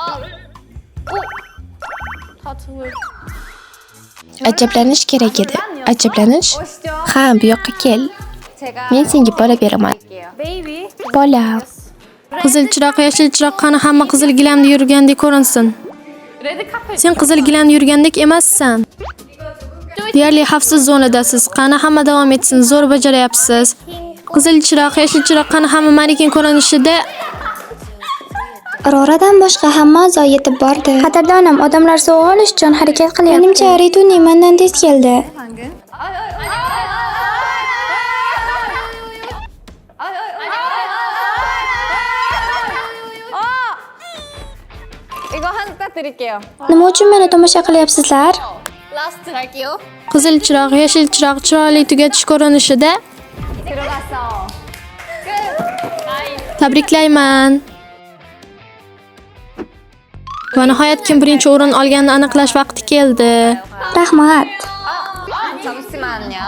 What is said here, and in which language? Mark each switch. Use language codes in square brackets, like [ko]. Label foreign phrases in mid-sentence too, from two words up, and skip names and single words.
[uz] Ajablanish kerak edi. Ajablanish? [ko] 오시죠. [uz] Ha, bu yoqqa kel. [ko] 제가 [uz] Men senga bola beraman. [ko] 베이비. [uz] Bola. Qizil chiroq, yashil chiroq qani hamma qizil gilamda yurgandek ko'rinsin. [ko] 레드 카펫. [uz] Sen qizil gilamda yurgandek emassan. Deyarli xavfsiz zonadasiz. Qani hamma davom etsin. Zo'r bajaryapsiz. Qizil chiroq, yashil chiroq qani hamma manikin ko'rinishida Roradan boshqa hamma a'zo yetib bordi. Qadrdonim, odamlar sovg'a olish uchun harakat qilyapti. Menimcha Rituni mendan tez keldi. [ko] 이거 한따 드릴게요. [uz] Nima uchun meni tomosha qilyapsizlar? [ko] 라스트 갈게요. [uz] qizil chiroq, yashil chiroq chiroyli tugatish ko'rinishida [ko] 들어갔어. [uz] tabriklayman. Va nihoyat kim birinchi o'rin olganini aniqlash vaqti keldi. Rahmat. [ko] 잠시만요.